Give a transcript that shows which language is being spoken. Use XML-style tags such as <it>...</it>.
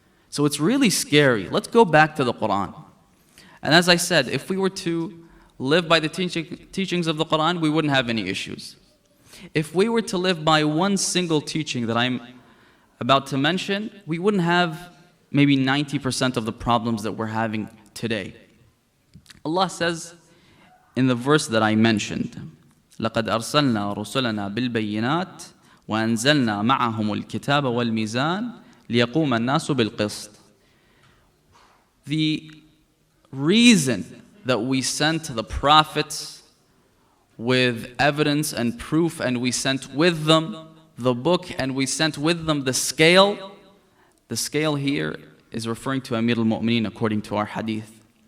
<en>So it's really scary. Let's go back to the Quran. And as I said, if we were to live by the teachings of the Quran, we wouldn't have any issues. If we were to live by one single teaching that I'm about to mention, we wouldn't have maybe 90% of the problems that we're having today. Allah says in the verse that I mentioned,</en> <ar>لَقَدْ أَرْسَلْنَا رُسُلَنَا بِالْبَيِّنَاتِ وَأَنزَلْنَا مَعَهُمُ الْكِتَابَ وَالْمِيزَانَ لِيَقُومَ النَّاسُ بِالْقِسْطِ.</ar> <en>The reason that we sent the prophets with evidence and proof, and we sent with them the book, and we sent with them the scale here is referring to Amir al-Mu'mineen according to our hadith.</en>